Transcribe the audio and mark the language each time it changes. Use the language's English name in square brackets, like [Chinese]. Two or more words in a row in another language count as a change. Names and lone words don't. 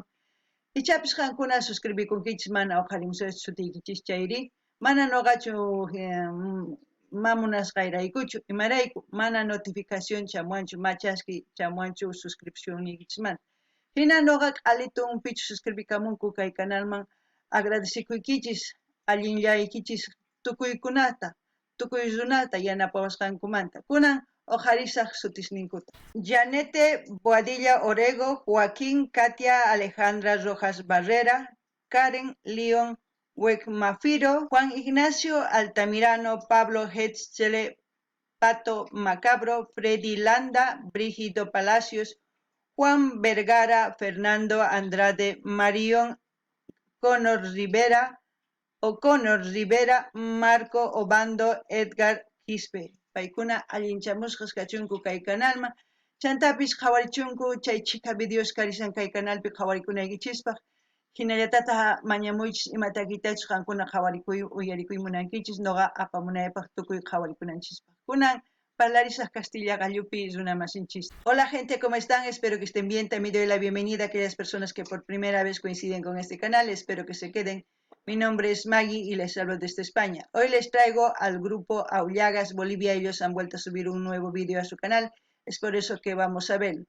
[Quechua] Ichapis qankuna suscribikunkichis mana uqharimusaychis sutiykichis chayri mana nuqachu mamunasqayraykuchu imarayku mana notificación chamuanchu machaski chamuanchu suscripcionnikichismanta. Hina nuqa q'alitun pichu suscribikamunku kay kanalman agradecikuykichis allinllaykichis tukuykunata tukuy runata yanapawasqankumanta kunan uqharisaq sutisninkuta. Janete Boadilla Orego, Joaquín, Katia Alejandra Rojas Barrera, Karen León Huecmafiro, Juan Ignacio Altamirano, Pablo Hetzele, Pato Macabro, Freddy Landa, Brígido Palacios, Juan Vergara, Fernando Andrade, Marión O'Connor Rivera, Marco Obando, Edgar Quispe. Paykuna allinchamusqas kachunku kay kanalman. Chantapis qhawarichunku chay chika videos karisan kay kanalpi qhawarikunaykichispa. Hinallatata mañamuychis imatakitachus qankuna qhawarikuy uyarikuy munankichis noqa apamunaypaq tukuy qhawarikunanchispa. Kunan parlarisaq Castilla gallupi runamasinchis. [Spanish] Hola gente, ¿cómo están? Espero que estén bien. También doy la bienvenida a aquellas personas que por primera vez coinciden con este canal. Espero que se queden. Mi nombre es Maggie y les hablo desde España. Hoy les traigo al grupo Aullagas Bolivia. Ellos han vuelto a subir un nuevo vídeo a su canal. Es por eso que vamos a verlo.